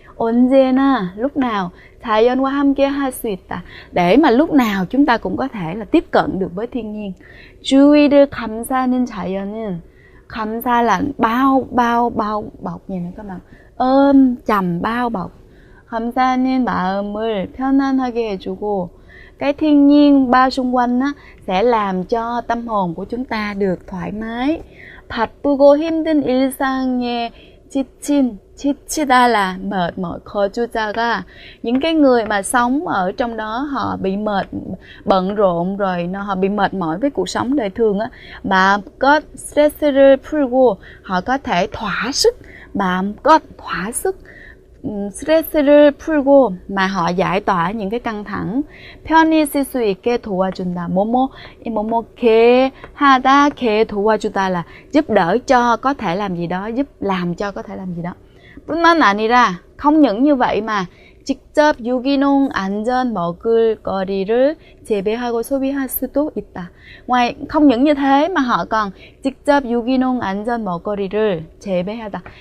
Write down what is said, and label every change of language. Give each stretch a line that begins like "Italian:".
Korean: 언제나
Vietnamese: lúc nào
Korean: 자연과 함께 할 수 있다.
Vietnamese: Để mà lúc nào chúng ta cũng có thể là tiếp cận được với thiên nhiên.
Korean: 주위를 감싸는 자연은 감싸
Vietnamese: là bao bọc gì nữa các bạn, ôm chầm bao bọc.
Korean: 감싸는 마음을 편안하게 해주고,
Vietnamese: cái thiên nhiên bao xung quanh á, sẽ làm cho tâm hồn của chúng ta được thoải mái.
Korean: 바쁘고 힘든 일상에 지치다
Vietnamese: là mệt mỏi.
Korean: 거주자가
Vietnamese: những cái người mà sống ở trong đó họ bị mệt, bận rộn rồi họ bị mệt mỏi với cuộc sống đời thường á, mà có stress를 풀고, họ có thể thỏa sức, thỏa sức
Korean: 스트레스를 풀고,
Vietnamese: mà họ giải tỏa những cái căng thẳng.
Korean: 편히 쓸 수 있게 도와준다. 개 하다, 개 도와주다
Vietnamese: là giúp đỡ cho có thể làm gì đó, giúp làm cho có thể làm gì đó.
Korean: 뿐만 아니라,
Vietnamese: không những như vậy mà
Korean: 직접 유기농 안전 먹을거리를 재배하고 소비할 수도 있다.
Vietnamese: Ngoài không những như thế mà họ còn
Korean: 직접 유기농 안전 먹거리를 재배하다.